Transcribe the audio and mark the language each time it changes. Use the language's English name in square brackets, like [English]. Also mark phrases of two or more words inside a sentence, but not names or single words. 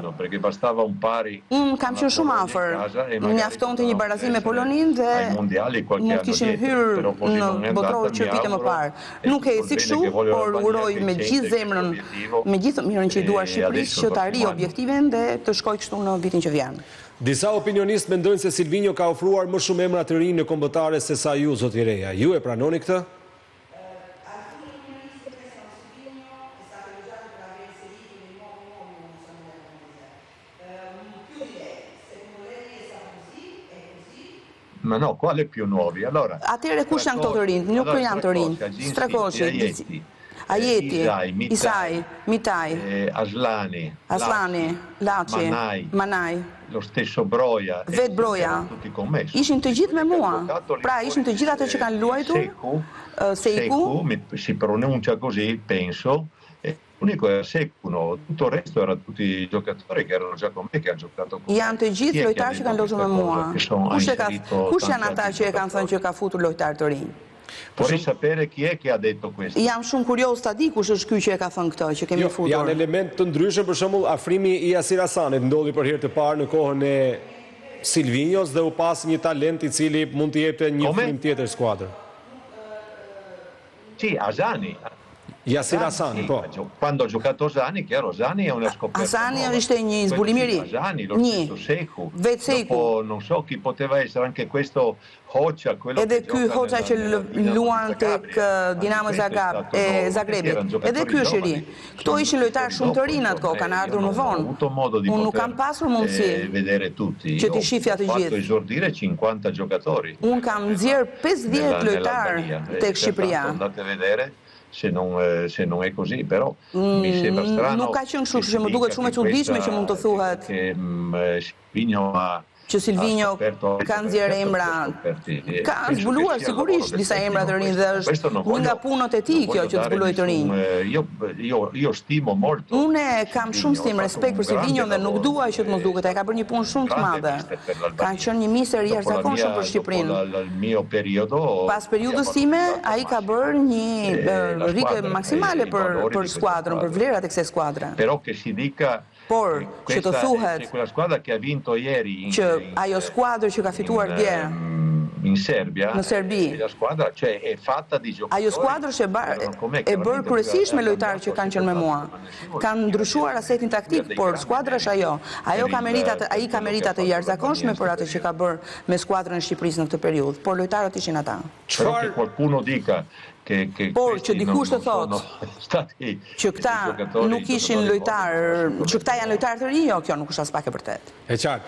[Albanian] Unë kam qenë shumë afër, mjaftonte një barazim me Poloninë dhe mund kishim hyrë në botror që vite më parë. Nuk e si kështu, por uroj me gjithë zemrën, me gjithë mirën që i duar Shqipërisë që të arrijë objektivin dhe të shkojë kështu në vitin që vjen. Disa opinionistë mendojnë se Silvinho ka ofruar më shumë emra të rinj në kombëtare se sa ju, zoti Reja. Ju e pranoni këtë? [Italian] Ma no, quale più nuovi? Allora, [Albanian] atëre kush janë këto të rinj? Nuk janë të rinj. Strakoshi, Ajeti, Isai, Mitaj, Aslani, Laci, Manaj, [Italian] lo stesso Broja, [Albanian] vetë Broja, ishin të gjithë me mua. Pra, ishin të gjithë ato që kanë luajtur. Seku, [Italian] si pronuncia così, penso. L'unico era Seku, tutto il resto erano tutti giocatori che erano già con me, che hanno giocato con me. [Albanian] Janë të gjithë lojtarë që kanë luajtur me mua. Kush janë ata që e kanë thënë që ka futur lojtar të rinj? [Italian] Vorrei sapere chi è che ha detto questo. [Albanian] Jam shumë kurioz ta di kush është ky që e ka thënë këtë, që kemi futur. Janë element të ndryshëm, për shembull, afrimi i Yasir Hasanit ndodhi për herë të parë në kohën e Silvinhos dhe u pas një talent i cili mund të jepte një frim tjetër skuadrë. [Italian] Sì, Hasani. [Albanian] Yasir Hasani, po. [Italian] Quando ha giocato Hasani, chiaro, Hasani è una scoperta. [Albanian] Hasani ishte një zbulim i ri. Seku. Vetë Seku. [Italian] Non so chi poteva essere anche questo Hoxha, quello [Albanian] edhe ky Hoxha që luan tek Dinamo Zagrebit. Edhe ky është i ri. Këto ishin lojtarë shumë të rinj atko, kanë ardhur më vonë. Unë nuk kam pasur mundësi që t'i shifja të gjithë. [Italian] Esordire 50 giocatori. [Albanian] Unë kam nxjerr 50 lojtarë tek Shqipëria. [Italian] Andate a vedere se non è così, però mi sembra strano. [Albanian] Nuk ka qenë kështu, që më duket shumë e çuditshme që mund të thuhet që Silvinho ka nxjerrë emra, ka zbuluar sigurisht disa emra të rinj dhe është një nga punët e tij kjo që të zbuloj të rinj. [Italian] Io stimo molto. [Albanian] Unë kam shumë stim, respekt për Silvinho dhe nuk dua që të mos duket, ai ka bërë një punë shumë të madhe. Ka qenë një mister i jashtëzakonshëm për Shqipërinë. Pas periudhës time, ai ka bërë një rrike maksimale për skuadrën, për vlerat e kësaj skuadre. [Italian] Però che si dica [Albanian] por që të thuhet që ajo skuadër që ka fituar dje [Italian] in Serbia, [Albanian] në Serbi, [Italian] la squadra cioè è fatta di giocatori. [Albanian] Ajo skuadër e bërë kryesisht me lojtarë që kanë qenë me mua. Kanë ndryshuar asetin taktik, por skuadra është ajo. Ai ka meritat e jashtëzakonshme për atë që ka bërë me skuadrën e Shqipërisë në këtë periudhë, por lojtarët ishin ata. [Italian] Çfarë qualcuno dica [Albanian] Por që dikush të thotë që këta nuk ishin lojtarë, që këta janë lojtarë të rinj, jo, kjo nuk është as pak e vërtet. E qartë.